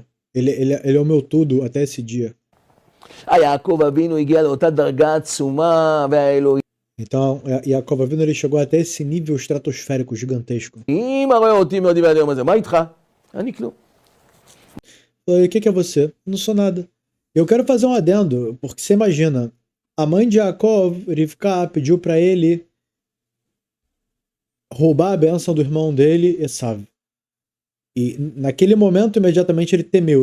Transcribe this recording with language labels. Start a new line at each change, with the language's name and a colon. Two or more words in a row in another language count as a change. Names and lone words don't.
Portuguese: Ele é o meu tudo até esse dia.
Hebrew: יעקב אבינו הגיע לאותה דרגה עצומה, והאלוהים
Portuguese: Então, Yaakov Avinu, ele chegou até esse nível estratosférico, gigantesco.
Hebrew: הרואה אותי מעודי ועד היום הזה. מה איתך? אני כלום.
Portuguese: Falei, o que é você? Não sou nada. Eu quero fazer um adendo, porque você imagina, a mãe de Yaakov, Rivka, pediu para ele roubar a bênção do irmão dele, Esav. E naquele momento, imediatamente, ele temeu.